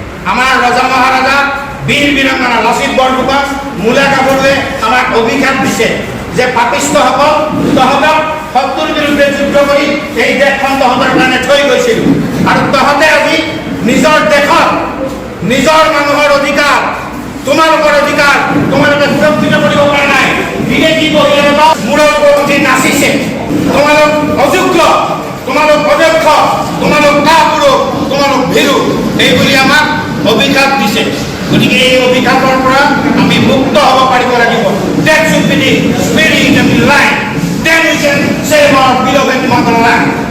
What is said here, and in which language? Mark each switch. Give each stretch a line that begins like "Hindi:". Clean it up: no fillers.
Assamese: আমাৰ ৰজা মহাৰাজা বীৰ বীৰাংগনা লাচিত বৰফুকন, মূলা গাভৰুৱে আমাক অভিশাপ দিছে যে পাপিষ্টসকল তহঁতক শত্ৰুৰ বিৰুদ্ধে যুদ্ধ কৰি এই দেশখন তহঁতৰ কাৰণে থৈ গৈছিল, আৰু তহঁতে আজি নিজৰ দেশত নিজৰ মানুহৰ অধিকাৰ, তোমালোকৰ অধিকাৰ তোমালোকে সুৰক্ষিত কৰিব পৰা নাই। বিদেশী বহিৰাগত মূৰৰ ওপৰত উঠি নাচিছে। তোমালোক অযোগ্য, তোমালোক অদক্ষ, তোমালোক কাপুৰুষ, তোমালোক ভীৰু, এইবুলি আমাক অভিশাপ দিছে। গতিকে এই অভিশাপৰ পৰা আমি মুক্ত হ'ব পাৰিব লাগিব।
English: That should be the spirit of the line. Then we can save our beloved motherland.